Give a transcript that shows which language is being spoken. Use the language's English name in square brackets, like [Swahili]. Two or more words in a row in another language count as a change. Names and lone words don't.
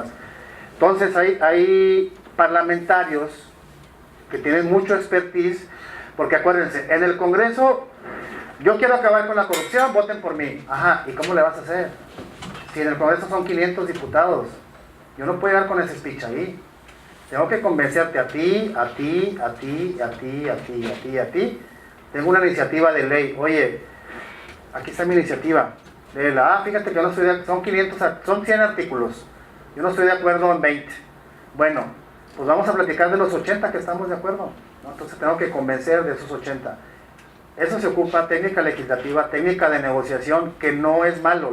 [Spanish] Entonces hay parlamentarios que tienen mucho expertise, porque acuérdense, en el Congreso, yo quiero acabar con la corrupción, voten por mí. Ajá, ¿y cómo le vas a hacer? Si en el Congreso son 500 diputados, yo no puedo llegar con ese speech ahí. Tengo que convencerte a ti, a ti, a ti, a ti, a ti, a ti, a ti. Tengo una iniciativa de ley. Oye, aquí está mi iniciativa. Léela. Fíjate que yo no estoy de, son 100 artículos. Yo no estoy de acuerdo en 20. Bueno, pues vamos a platicar de los 80 que estamos de acuerdo, ¿no? Entonces tengo que convencer de esos 80. Eso se ocupa técnica legislativa, técnica de negociación, que no es malo.